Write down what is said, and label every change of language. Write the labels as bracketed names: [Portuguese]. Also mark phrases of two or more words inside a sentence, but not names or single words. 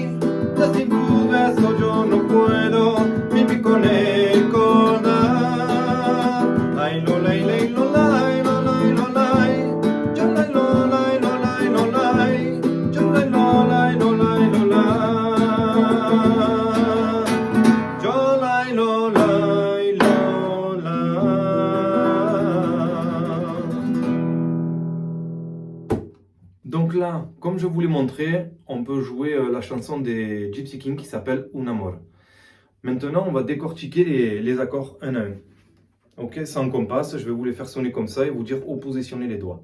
[Spanish] Ya sin tu beso yo no puedo vivir con él, con ay, lo lay, lo lay, lo lay, lo lay. Yo lay, lo lay, lo lay, lo lay. Yo lay, lo lay, lo lay, lo lay. Yo lay, lo lay, lo lay. [French] Donc là, comme je vous l'ai montré, on peut jouer la chanson des Gypsy Kings qui s'appelle Un Amor. Maintenant, on va décortiquer les accords un à un. Ok, sans compas, je vais vous les faire sonner comme ça et vous dire où positionner les doigts.